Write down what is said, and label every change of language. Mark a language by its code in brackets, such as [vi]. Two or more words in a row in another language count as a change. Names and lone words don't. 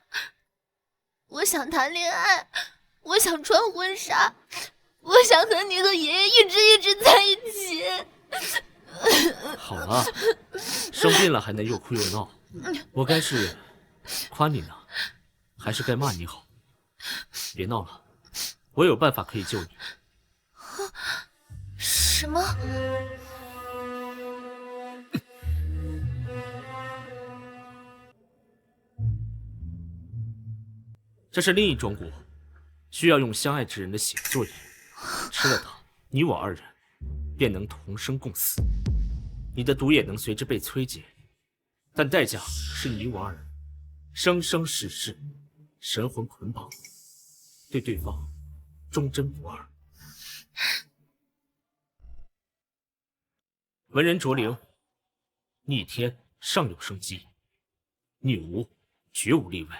[zh] 我想談戀愛，我想穿婚紗，我想和你和爺爺一直在一起。好了，生病了還能又哭又鬧，我該是誇你呢，還是該罵你好？別鬧了，我有辦法可以救你。什麼？這是另一種果，需要用相愛之人的血作引，吃了它，你我二人便能同生共死。你的毒也能隨之被摧解，但代價是你我二人生生世世神魂捆綁，對對方忠貞不二。文人卓靈，逆天尚有生機，逆無絕無例外。